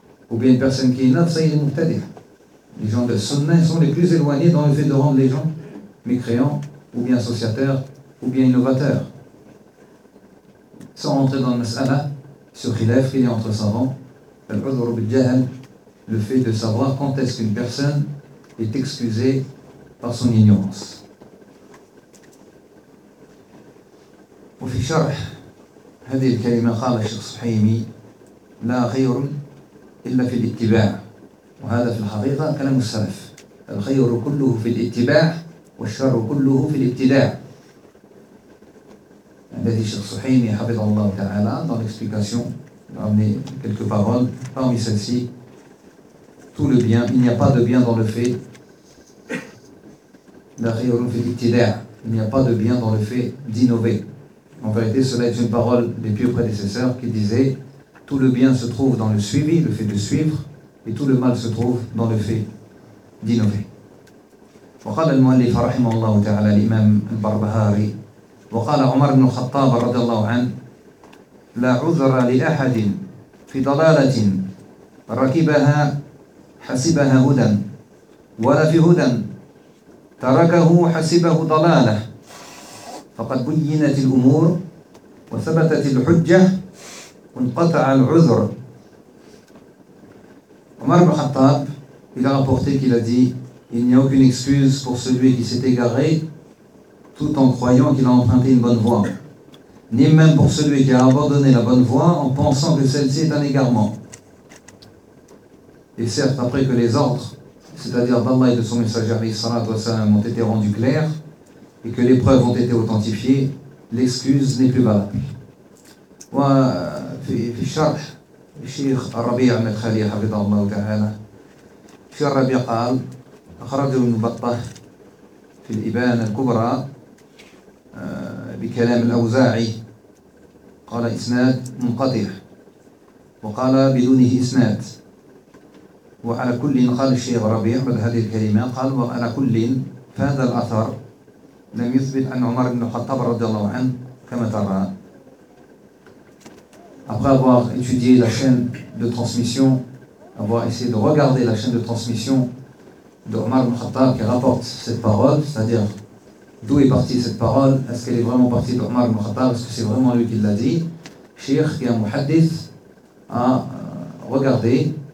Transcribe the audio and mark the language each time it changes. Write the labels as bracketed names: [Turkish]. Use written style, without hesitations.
[French] Ou bien une personne qui est innove, ça y est, il est mubtadi'. Les gens de sunnah sont les plus éloignés dans le fait de rendre les gens mécréants, ou bien associateurs, ou bien innovateurs. Sans rentrer dans le mas'ala, sur khilaf qu'il y a entre savants, al-udhru bil-jahl, le fait de savoir quand est-ce qu'une personne est excusée par son ignorance. [Arabic] وفي شرح هذه الكلمة قال الشيخ الصحيمي لا خير إلا في الاتباع. وهذا في الحقيقة كلام السلف. الخير كله في الاتباع والشر كله في الابتداع. الذي الشيخ الصحيمي حفظه الله تعالى [French] dans l'explication il a amené quelques paroles parmi celles-ci. Tout le bien, il n'y a pas de bien dans le fait. [Arabic] لا خير في الابتداع. [French] Il n'y a pas de bien dans le fait d'innover. En vérité, cela est une parole des pieux prédécesseurs qui disait « Tout le bien se trouve dans le suivi, le fait de suivre, et tout le mal se trouve dans le fait d'innover. » [Arabic] وقال المؤلف رحمه الله تعالى الإمام البربهاري وقال عمر بن الخطاب رضي الله عنه لا عذر لأحد في ضلالة ركبها حسبها هدى ولا في هدى تركه حسبه ضلالة فقد بينت الأمور وثبتت الحجة وانقطع العذر. [French] Omar ibn Khattab, il a rapporté qu'il a dit il n'y a aucune excuse pour celui qui s'est égaré tout en croyant qu'il a emprunté une bonne voie, ni même pour celui qui a abandonné la bonne voie en pensant que celle-ci est un égarement. Et certes, après que les ordres, c'est-à-dire d'Allah et de son messager salam, ont été rendus clairs et que les preuves ont été authentifiées, l'excuse n'est plus valable. [Arabic] وفي شرح الشيخ الربيع المدخلي حفظه الله تعالى في الربيع قال أخرجه ابن بطة في الإبانة الكبرى بكلام الأوزاعي قال إسناد منقطع وقال بدونه إسناد. وعلى كل قال الشيخ ربيع بعد هذه الكلمة قال وعلى كل فهذا الأثر لم يثبت أن عمر بن الخطاب رضي الله عنه كما ترى. [French] Après avoir étudié la chaîne de transmission, avoir essayé de regarder la chaîne de transmission de Omar ibn Khattab qui rapporte cette parole, c'est-à-dire d'où est partie cette parole, est-ce qu'elle est vraiment partie d'Omar ibn Khattab, est-ce que c'est vraiment lui qui l'a dit, Cheikh qui est un muhaddith a regardé